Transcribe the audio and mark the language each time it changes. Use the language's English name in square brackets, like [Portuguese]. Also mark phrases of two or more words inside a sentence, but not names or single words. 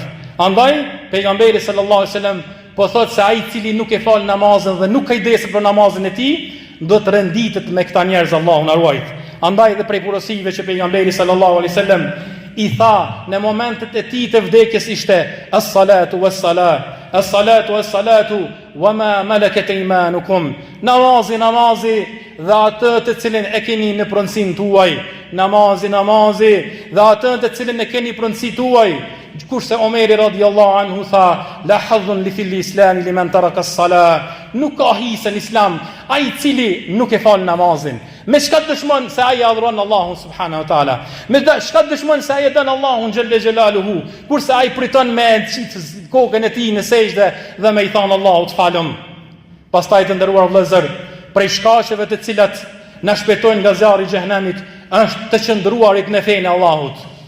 [Albanian] Andaj pejgamberi [Arabic] صلى الله عليه وسلم [Albanian] po thotë se ai i cili nuk e fal namazin dhe nuk kujdeset për namazin e tij, do të renditet me këta njerëz, Allahu na ruajt. Andaj dhe prej porosive që pejgamberi [Arabic] صلى الله عليه وسلم [Albanian] i tha në momentet e tij të vdekjes ishte [Arabic] الصلاة والصلاة، الصلاة والصلاة وما ملكت أيمانكم. [Albanian] Namazi dhe atë të cilin e keni në pronësinë tuaj. Namazi dhe atë të cilin e keni pronësi tuaj. Kurse Omeri [Arabic] رضي الله عنه [Albanian] tha, [Arabic] لا حظ لي في الإسلام لمن ترك الصلاة. [Albanian] Nuk ka hisë në islam ai cili nuk e fal namazin. Me çka dëshmon se ai adhuron Allahun [Arabic] سبحانه وتعالى? [Albanian] Me çka dëshmon se ai e don Allahun [Arabic] جل جلاله? [Albanian] Kurse ai priton me kokën e tij në sejdë dhe me i thon Allahut falem. Pastaj të nderuar vëllezër, prej shkaqeve të cilat na shpëtojnë nga zjarri i xhehenemit është të qëndruarit në fenë e Allahut.